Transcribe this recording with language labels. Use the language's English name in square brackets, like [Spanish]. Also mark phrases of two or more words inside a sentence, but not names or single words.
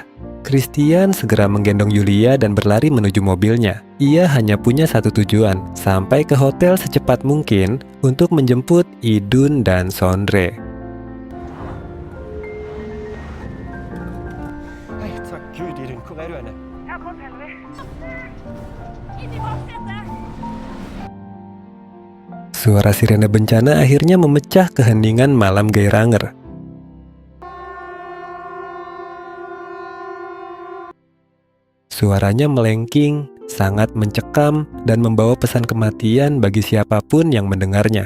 [Indonesian] Christian segera menggendong Yulia dan berlari menuju mobilnya. Ia hanya punya satu tujuan, sampai ke hotel secepat mungkin untuk menjemput Idun dan Sondre. [Norwegian] Hei, takk Gud, Idun. Hvor er du henne? Jeg har kommet heldigvis. Inn i baksetet! [Indonesian] Suara sirene bencana akhirnya memecah keheningan malam Geiranger. Suaranya melengking, sangat mencekam, dan membawa pesan kematian bagi siapapun yang mendengarnya.